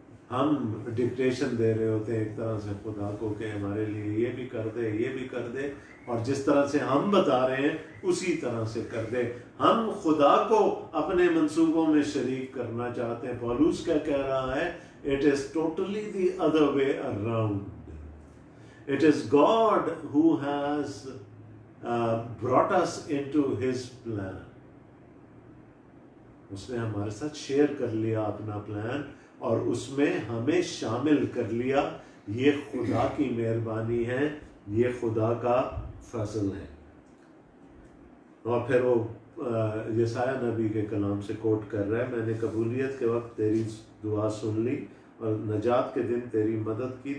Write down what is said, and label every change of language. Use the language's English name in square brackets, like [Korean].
[Hindi] हम डिक्टेशन दे रहे होते हैं एक तरह से खुदा को कि हमारे लिए ये भी कर दे, ये भी कर दे, और जिस तरह से हम बता रहे हैं उसी तरह से कर दे। हम खुदा को अपने मंसूबों में शरीक करना चाहते हैं। पौलुस क्या कह रहा है? [English] It is totally the other way around. It is God who has brought us into His plan. [Hindi] उसने हमारे साथ शेयर कर लिया अपना प्लान और उसमें हमें शामिल कर लिया। ये खुदा की मेहरबानी है, ये खुदा का फजल है। और फिर वो यसाया नबी के कलाम से कोट कर रहा है, मैंने कबूलियत के वक्त तेरी दुआ सुन ली और नजात के दिन तेरी मदद की।